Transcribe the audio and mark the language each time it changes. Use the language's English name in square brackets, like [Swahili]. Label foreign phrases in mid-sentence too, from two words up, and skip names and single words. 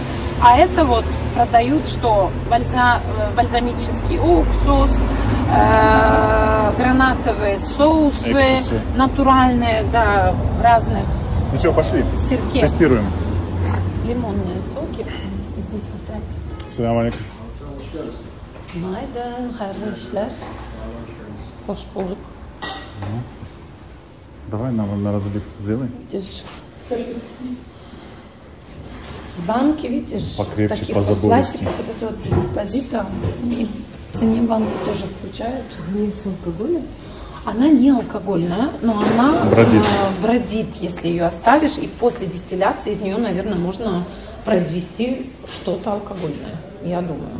[Russian] А это вот продают что? Бальзамический уксус, гранатовые соусы, натуральные, да, разных. Ну что, пошли, сирке. Тестируем. Лимонные соки. Здесь опять. [Arabic] سلام عليكم. [Turkish] Günaydın, hayırlı işler. Hoş bulduk. [Russian] Давай нам на разлив сделай. Банки, видишь, покрепче, таких позабористей. пластиков, вот эти вот без депозита, и в цене банку тоже включают. Не с алкоголем? Она не алкогольная, но она бродит, если ее оставишь, и после дистилляции из нее, наверное, можно произвести что-то алкогольное, я думаю.